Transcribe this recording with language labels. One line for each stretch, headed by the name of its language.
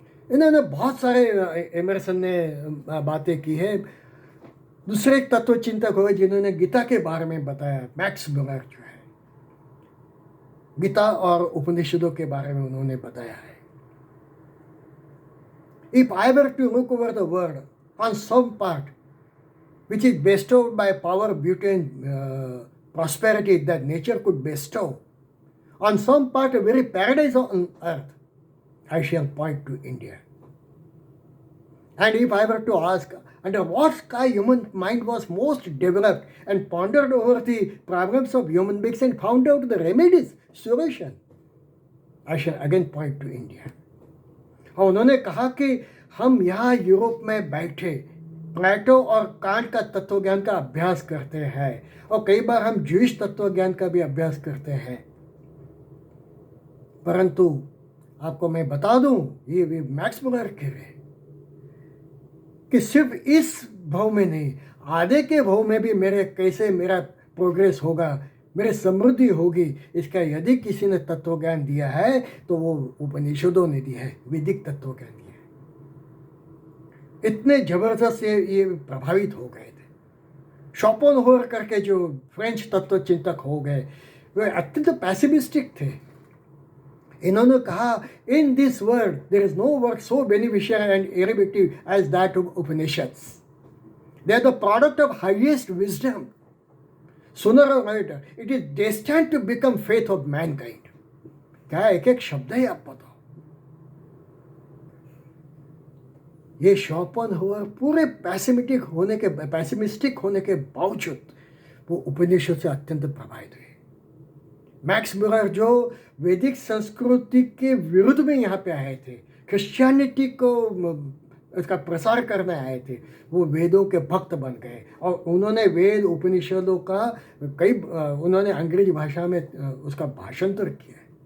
Hindi: इन्होंने बहुत सारे, एमरसन ने बातें की है। दूसरे एक तत्व चिंतक हुए जिन्होंने गीता के बारे में बताया, मैक्स मुलर जो है, गीता और उपनिषदों के बारे में उन्होंने बताया है।
English: If I were to look over the world on some part which is bestowed by power, beauty and prosperity that nature could bestow, on some part a very paradise on earth, I shall point to India. And if I were to ask under what sky human mind was most developed and pondered over the problems of human beings and found out the remedies, solution, I shall again point to India.
Hindi: और उन्होंने कहा कि हम यहाँ Europe में बैठे प्लेटो और can't का तत्व ज्ञान का अभ्यास करते हैं, और कई बार हम ज्यूइश तत्व ज्ञान का भी अभ्यास करते हैं, परंतु आपको मैं बता दूं, ये मैक्स मुलर कह रहे हैं कि सिर्फ इस भाव में नहीं, आधे के भाव में भी मेरा प्रोग्रेस होगा, मेरे समृद्धि होगी, इसका यदि किसी ने तत्व ज्ञान दिया है तो वो उपनिषदों ने दिया है, वैदिक तत्व ज्ञान दिया है। इतने जबरदस्त ये प्रभावित हो गए थे। शोपेनहावर करके जो फ्रेंच तत्व चिंतक हो गए, वे अत्यंत पैसिमिस्टिक थे। इन्होंने कहा,
English: In this world there is no work so beneficial and innovative as that of Upanishads. They are the product of highest wisdom. Sooner or later, it is destined to become faith of mankind.
Hindi: क्या एक एक शब्द है, आप बताओ। ये Schopenhauer पूरे pessimistic होने के बावजूद वो उपनिषद से अत्यंत प्रभावित हुए। मैक्स मुलर जो वैदिक संस्कृति के विरुद्ध में यहाँ पे आए थे, क्रिश्चियनिटी को इसका प्रसार करने आए थे, वो वेदों के भक्त बन गए और उन्होंने वेद उपनिषदों का उन्होंने अंग्रेजी भाषा में उसका भाषांतर किया है।